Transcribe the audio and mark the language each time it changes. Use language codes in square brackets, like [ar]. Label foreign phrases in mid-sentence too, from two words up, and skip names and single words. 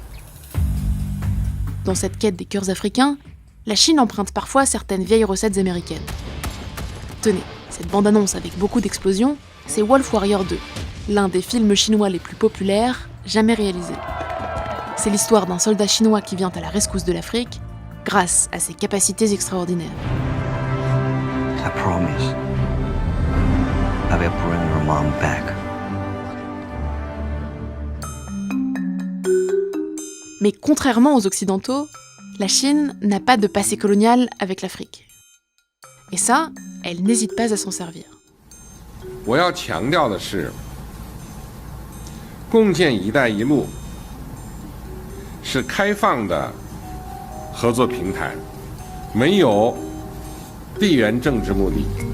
[fr] Dans cette quête des cœurs africains, la Chine emprunte parfois certaines vieilles recettes américaines. Tenez, cette bande-annonce avec beaucoup d'explosions, c'est Wolf Warrior 2, l'un des films chinois les plus populaires jamais réalisés. C'est l'histoire d'un soldat chinois qui vient à la rescousse de l'Afrique grâce à ses capacités extraordinaires. [en] I promise I will bring your mom back. [fr] Mais contrairement aux Occidentaux, la Chine n'a pas de passé colonial avec l'Afrique. Et ça, elle n'hésite pas à s'en servir. [zh] 我要强调的是，共建“一带一路”是开放的合作平台，没有地缘政治目的。